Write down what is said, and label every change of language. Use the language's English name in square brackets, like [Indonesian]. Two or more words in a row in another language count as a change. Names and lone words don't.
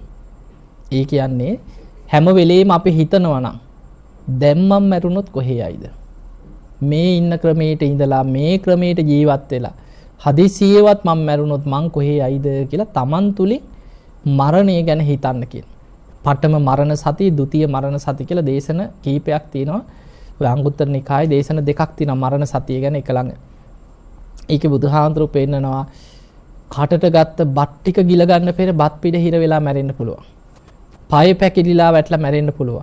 [Sinhala] ඒ කියන්නේ හැම වෙලෙම අපි හිතනවා නම් දැන් මම මැරුණොත් කොහේ යයිද? මේ ඉන්න ක්‍රමයට ඉඳලා මේ ක්‍රමයට ජීවත් වෙලා හදිසියෙවත් මම මැරුණොත් මං කොහේ යයිද කියලා Taman තුලින් මරණය ගැන හිතන්න කියන. [Pali] පඨම මරණ සති, ဒုတိ ය මරණ සති [Sinhala] කියලා දේශන කීපයක් තියෙනවා. ඔය අංගුත්තර නිකායේ දේශන දෙකක් තියෙනවා මරණ සතිය ගැන එක ළඟ. ඒකේ බුදුහාඳුරු පෙන්නනවා කටට ගත්ත බත් ටික ගිල ගන්න පෙර බත් පිට හිර වෙලා මැරෙන්න පුළුවන්. පය පැකිලිලා වැටලා මැරෙන්න පුළුවන්.